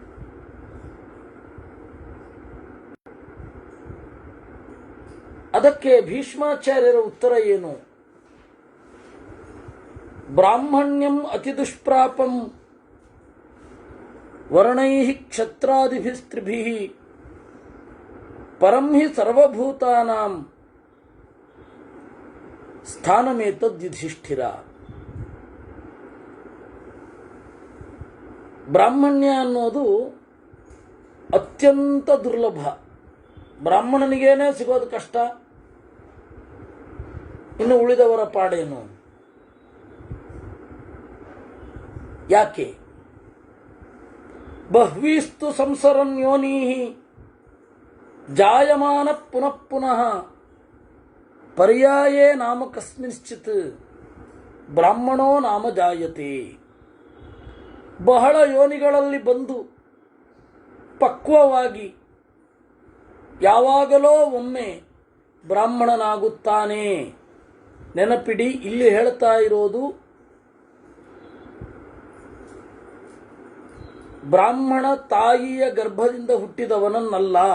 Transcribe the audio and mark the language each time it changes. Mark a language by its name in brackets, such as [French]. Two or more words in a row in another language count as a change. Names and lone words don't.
[Kannada] ಅದಕ್ಕೆ ಭೀಷ್ಮಾಚಾರ್ಯರ ಉತ್ತರ ಏನು? [Sanskrit] ಬ್ರಾಹ್ಮಣ್ಯಂ ಅತಿ ದುಷ್ಪ್ರಾಪಂ ವರ್ಣೈಃ ಕ್ಷತ್ರಾದಿಭಿಸ್ತ್ರಿಭಿಃ ಪರಂ ಹಿ ಸರ್ವಭೂತಾನಾಂ ಸ್ಥಾನಮೇತದ್ ಯುಧಿಷ್ಠಿರ. [Kannada] ಬ್ರಾಹ್ಮಣ್ಯ ಅನ್ನೋದು ಅತ್ಯಂತ ದುರ್ಲಭ. ಬ್ರಾಹ್ಮಣನಿಗೇನೆ ಸಿಗೋದು ಕಷ್ಟ, ಇನ್ನು ಉಳಿದವರ ಪಾಡೇನು? ಯಾಕೆ? [Sanskrit] ಬಹ್ವೀಸ್ತು ಸಂಸರನ್ ಯೋನೀಃ ಜಾಯಮಾನ ಪುನಃ ಪುನಃ ಪರ್ಯಾಯೇ ನಾಮ ಕಸ್ಮಿಂಶ್ಚಿತ್ ಬ್ರಾಹ್ಮಣೋ ನಾಮ ಜಾಯತೆ. [Kannada] ಬಹಳ ಯೋನಿಗಳಲ್ಲಿ ಬಂದು ಪಕ್ವವಾಗಿ ಯಾವಾಗಲೋ ಒಮ್ಮೆ ಬ್ರಾಹ್ಮಣನಾಗುತ್ತಾನೆ. ನೆನಪಿಡಿ, ಇಲ್ಲಿ ಹೇಳ್ತಾ ಇರೋದು ಬ್ರಾಹ್ಮಣ ತಾಯಿಯ ಗರ್ಭದಿಂದ ಹುಟ್ಟಿದವನನ್ನಲ್ಲ.